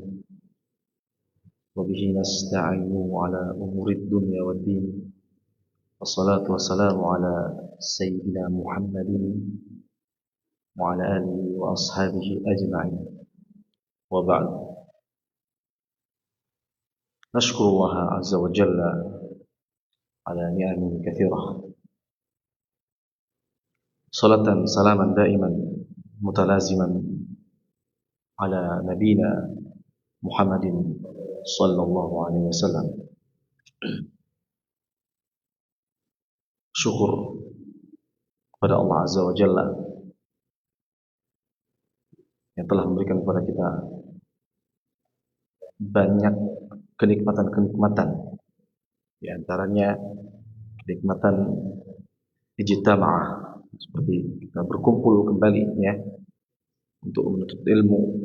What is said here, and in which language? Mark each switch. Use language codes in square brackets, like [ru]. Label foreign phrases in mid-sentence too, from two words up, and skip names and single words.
[ar] وبه نستعين على أمور الدنيا والدين. والصلاة والسلام على سيدنا محمد وعلى آله وأصحابه أجمعين. وبعد. نشكر الله عز وجل على نعم كثيرة. صلاة سلاما دائما متلازما على نبينا محمد صلى الله عليه وسلم. [id] Syukur kepada Allah [ar] عز وجل [id] yang telah memberikan kepada kita banyak kenikmatan-kenikmatan, di antaranya kenikmatan ijtima'ah, seperti kita berkumpul kembali ya untuk menuntut ilmu,